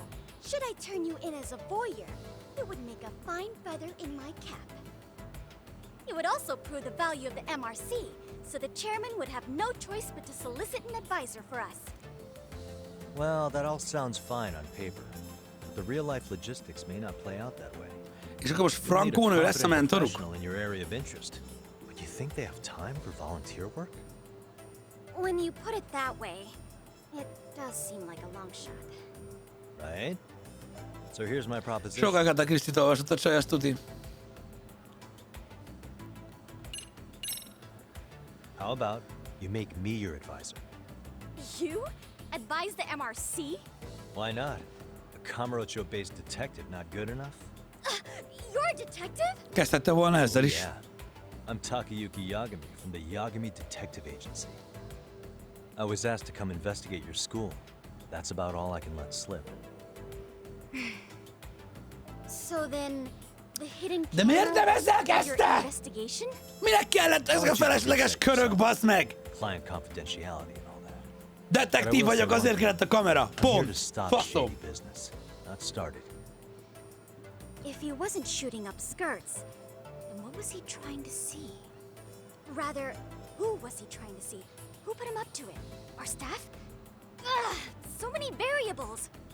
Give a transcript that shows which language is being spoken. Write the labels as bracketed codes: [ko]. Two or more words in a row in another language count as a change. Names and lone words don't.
[en] Should I turn you in as a voyeur, it would make a fine feather in my cap. It would also prove the value of the MRC, so the chairman would have no choice but to solicit an advisor for us. Well, that all sounds fine on paper, but the real-life logistics may not play out that way. [hu] És akkor most Frankónő lesz a mentoruk? [en] In your area of interest. But you think they have time for volunteer work? When you put it that way, it does seem like a long shot. Right? So here's my proposition. [hu] Sokakat a Krisztit olvasott a csaj, azt tuti. [en] How about you make me your advisor? You? Advise the MRC? Why not? A Kamurocho-based detective not good enough? You're a detective? [hu] Kezdhette volna ezzel is. [en] Yeah. I'm Takayuki Yagami from the Yagami Detective Agency. I was asked to come investigate your school. That's about all I can let slip. So then, the hidden [hu] De miért nem ezzel [en] camera is your [hu] kezdte? [en] investigation? [hu] Minek kellett ez a felesleges körök, bassz meg? [en] Client confidentiality and all that. [hu] Detektív vagyok, azért kellett a kamera. [en] I'm here to Pont. stop Faszom. shady business, not started. If he wasn't shooting up skirts, then what was he trying to see? Rather, who was he trying to see? Who put him up to it? Our staff? Ugh, so many variables.